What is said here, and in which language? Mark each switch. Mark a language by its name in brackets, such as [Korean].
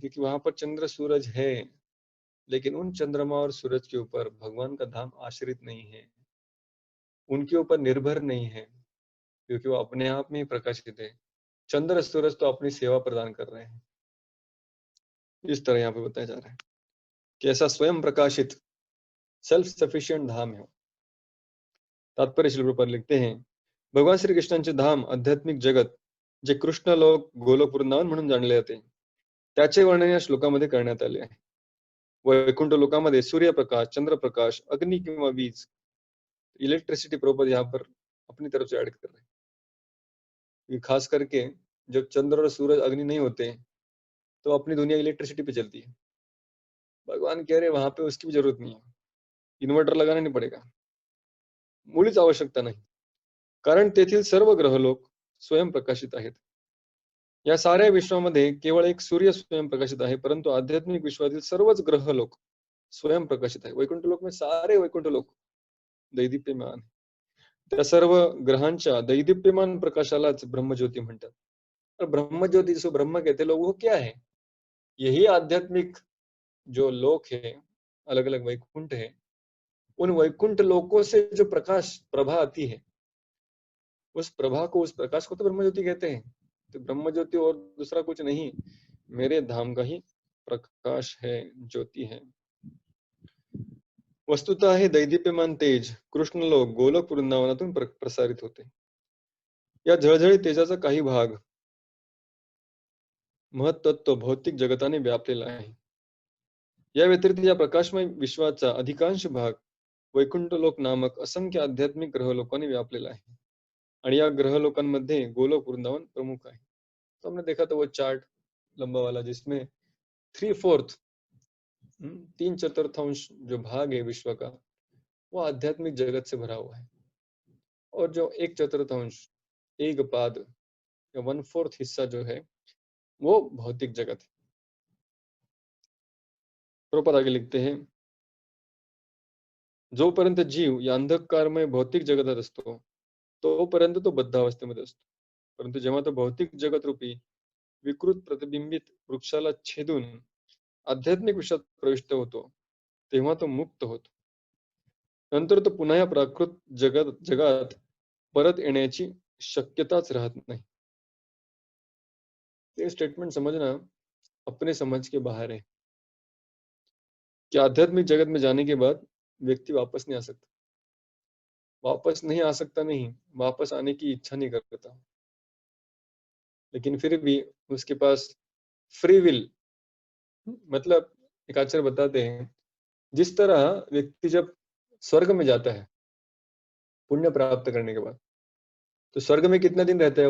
[Hindi] क्योंकि वहां पर चंद्र सूरज है, लेकिन उन चंद्रमा और सूरज के ऊपर भगवान का धाम आश्रित नहीं है, उनके ऊपर निर्भर नहीं है, क्योंकि वो अपने आप में ही प्रकाशित है। चंद्र सूरज तो अपनी सेवा प्रदान कर रहे हैं। इस तरह यहाँ पे बताया जा रहा है कि ऐसा स्वयं प्रकाशित सेल्फ सफिशियंट धाम है। तात्पर्य श्री प्रभुपाद लिखते हैं, [Marathi] भगवान श्री कृष्णांचे धाम आध्यात्मिक जगत जे कृष्ण लोक, गोलोक, वृंदावन म्हणून जाणले जाते, त्याचे वर्णन या श्लोकामध्ये करण्यात आले आहे। वैकुंठ लोकामध्ये सूर्यप्रकाश, चंद्रप्रकाश, अग्नी किंवा वीज [Hindi] इलेक्ट्रिसिटी प्रॉपर यहाँ पर अपनी तरफ से ऐड कर रहे हैं। ये खास करके जब चंद्र और सूरज अग्नि नहीं होते हैं, तो अपनी दुनिया इलेक्ट्रिसिटी पे चलती है। भगवान कह रहे वहां पे उसकी भी जरूरत नहीं है, इन्व्हर्टर लगाना नहीं पडेगा, [Marathi] मुळीच आवश्यकता नाही, कारण तेथील सर्व ग्रहलोक स्वयं प्रकाशित आहेत. या साऱ्या विश्वामध्ये केवळ एक सूर्य स्वयं प्रकाशित आहे, परंतु आध्यात्मिक विश्वातील सर्वच ग्रहलोक स्वयं प्रकाशित आहे. [Hindi] वैकुंठ लोक में सारे वैकुंठ लोक दैदीप्यमान. [Marathi] त्या सर्व ग्रहांच्या दैदीप्यमान प्रकाशालाच ब्रह्मज्योती म्हणतात. [Hindi] तर ब्रह्मज्योति जिसको ब्रह्म कहते हैं लोग, वो क्या है? यही आध्यात्मिक जो लोक है, अलग अलग वैकुंठ है, उन वैकुंठ लोकों से जो प्रकाश प्रभा आती है, उस प्रभा को, उस प्रकाश को तो ब्रह्मज्योति कहते हैं. तो ब्रह्मज्योति और दूसरा कुछ नहीं, मेरे धाम का ही प्रकाश है, ज्योति है. [Marathi] वस्तुतः हे दैदीप्यमान तेज कृष्णलोक गोलोक वृंदावनातून प्रसारित होते. या झळझळीत तेजाचा काही भाग महत्त्व भौतिक जगताने व्यापलेला आहे. या व्यतिरिक्त या प्रकाशमय विश्वाचा अधिकांश भाग वैकुंठ लोक नामक असंख्य आध्यात्मिक ग्रहलोकांनी व्यापलेला आहे. आणि या ग्रहलोकांमध्ये गोलोक वृंदावन प्रमुख आहे. [Hindi] तो हमने देखा था वो चार्ट लंबा वाला, जिसमें 3/4 3/4 जो भाग है विश्व का, वो आध्यात्मिक जगत से भरा हुआ है, और जो 1/4 एक पाद या 1/4 हिस्सा जो है वो भौतिक जगत है. प्रभुपाद आगे लिखते हैं, [Marathi] जोपर्यंत जीव या अंधकारमय भौतिक जगतात असतो तोपर्यंत तो बद्धावस्थेमध्ये असतो, परंतु जेव्हा तो भौतिक जगत रूपी विकृत प्रतिबिंबित वृक्षाला छेदून आध्यात्मिक विश्वात प्रविष्ट होतो, तेव्हा तो मुक्त होतो. नंतर तो पुन्हा या प्राकृत जगात परत येण्याची शक्यताच राहत नाही. [Hindi] ये स्टेटमेंट समझना अपने समझ के बाहर है कि आध्यात्मिक जगत में जाने के बाद व्यक्ति वापस नहीं आ सकता. वापस नहीं आ सकता नहीं, वापस आने की इच्छा नहीं करता, लेकिन फिर भी उसके पास फ्री विल, मतलब एक आचार्य बताते हैं, जिस तरह व्यक्ति जब स्वर्ग में जाता है पुण्य प्राप्त करने के बाद, तो स्वर्ग में कितना दिन रहता है?